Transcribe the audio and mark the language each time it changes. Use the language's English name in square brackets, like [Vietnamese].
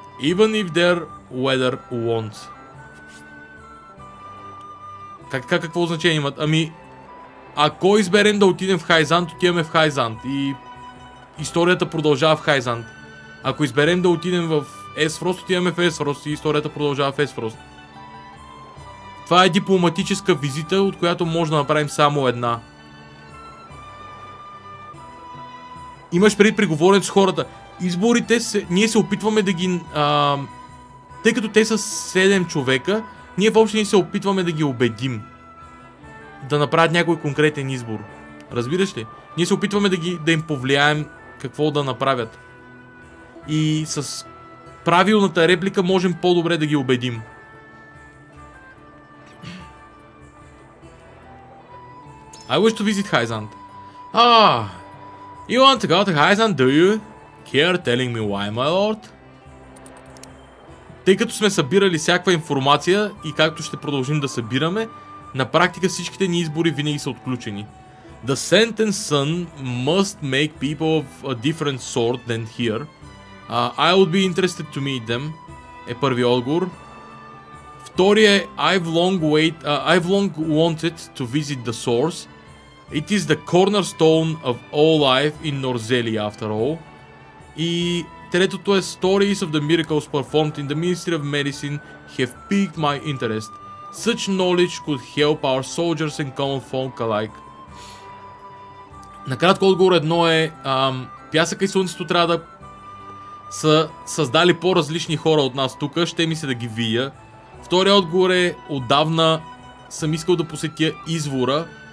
[English] Even if their weather won't. [Bulgarian] Какво значение имат? Ами, ако изберем да отидем в Хайзант, отиваме в Хайзант и историята продължава в Хайзант. Ако изберем да отидем в Есфрост, отиваме в Есфрост и историята продължава в Есфрост. Това е дипломатическа визита, от която може да направим само една. Имаш преди преговорен с хората. Изборите, ние се опитваме да ги... тъй като те са 7 човека, ние въобще не се опитваме да ги убедим да направят някой конкретен избор. Разбираш ли? Ние се опитваме да им повлияем какво да направят. И с правилната реплика можем по-добре да ги убедим. [English] I wish to visit Hyzant. You want to go to Hyzant, do you? Care telling me why, my lord? [Bulgarian] Тъй като сме събирали всякаква информация и както ще продължим да събираме, на практика всичките ни избори винаги са отключени. [English] The Sent and Sun must make people of a different sort than here. I would be interested to meet them. [Bulgarian] Е първи отговор. Втория е [English] I've long wanted to visit the source. It is the cornerstone of all life in Norzelia after all. [Bulgarian] И третото е [English] Stories of the miracles performed in the Ministry of Medicine have piqued my interest. Such knowledge could help our soldiers and common folk alike. [Bulgarian] Накратко отговор едно е пясъка и слънцето трябва да са създали по-различни хора от нас тук, ще ми се да ги видя. Вторият отговор е отдавна съм искал да посетя извора.